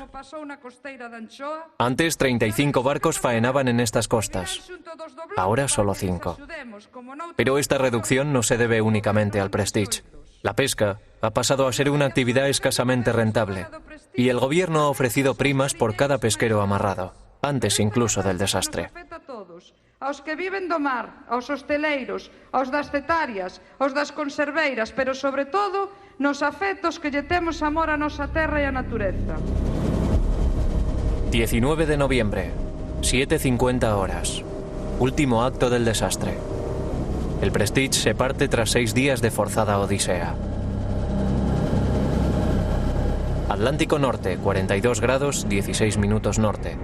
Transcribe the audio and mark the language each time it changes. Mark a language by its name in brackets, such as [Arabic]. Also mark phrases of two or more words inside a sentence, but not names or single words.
[Spanish] Antes, 35 barcos faenaban en estas costas. Ahora solo 5. Pero esta reducción no se debe únicamente al Prestige. La pesca ha pasado a ser una actividad escasamente rentable y el gobierno ha ofrecido primas por cada pesquero amarrado, antes incluso del desastre. [Galician] Aos que viven do mar, aos hosteleiros, aos das cetarias, aos das conserveiras, pero sobre todo nos afectos que lle temos amor a nosa terra e a natureza. [Spanish] 19 de noviembre, 7:50 horas. Último acto del desastre. El Prestige se parte tras 6 días de forzada odisea. Atlántico Norte, 42 grados, 16 minutos norte.